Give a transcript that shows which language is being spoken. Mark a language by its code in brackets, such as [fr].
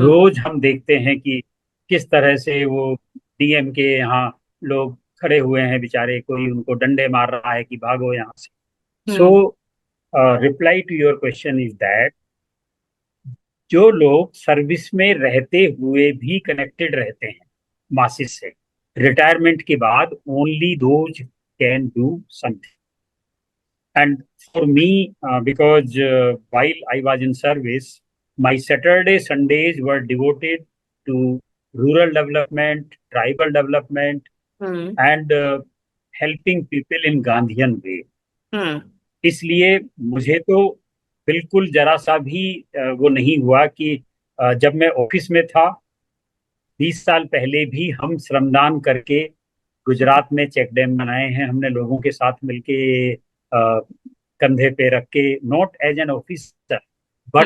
[hi] रोज हम देखते हैं कि किस तरह से वो डीएम के यहाँ लोग खड़े हुए हैं बेचारे, कोई उनको डंडे मार रहा है कि भागो यहाँ से। [en] So hmm. Reply to your question is that [hi] जो लोग सर्विस में रहते हुए भी कनेक्टेड रहते हैं मासिस से, रिटायरमेंट के बाद [en] Only those can do something. And for me, because while I was in service, my Saturday, Sundays were devoted to rural development, tribal development, hmm. and helping people in Gandhian way. Hmm. [hi] इसलिए मुझे तो बिल्कुल जरा सा भी वो नहीं हुआ कि जब मैं ऑफिस में था 20 साल पहले भी हम श्रमदान करके गुजरात में चेक डैम बनाए हैं हमने लोगों के साथ मिलके, कंधे पे रख के, [en] not as an officer but